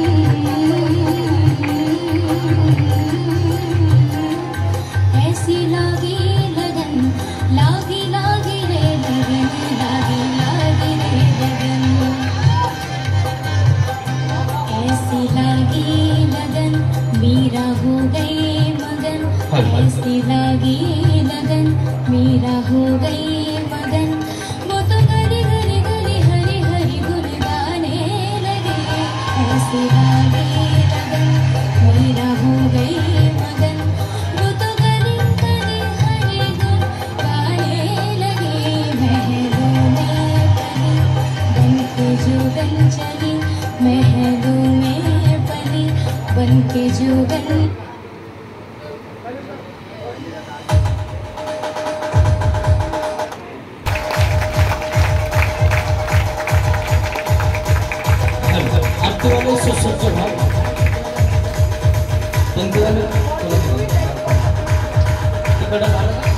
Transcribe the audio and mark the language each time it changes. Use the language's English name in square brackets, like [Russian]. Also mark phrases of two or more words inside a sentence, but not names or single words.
[Hindi] ऐसी लागी लगन, लागी लागी रे लगन, लागी लागी रे लगन। ऐसी लागी लगन मेरा हो गई मगन, ऐसी लागी लगन मेरा हो गई मगन। वो तो गली गली गली हरी हरी गुन गाने लगे। ऐसी लागी लगन मेरा हो गई मगन, वो तो गली गली हरी गुन गाने लगे। महलों में पली बन के जोगन चली, महलों में पली बन के जोगन। [Marathi] वाले सुसज्ज भाव वाले तिकडे आलं का?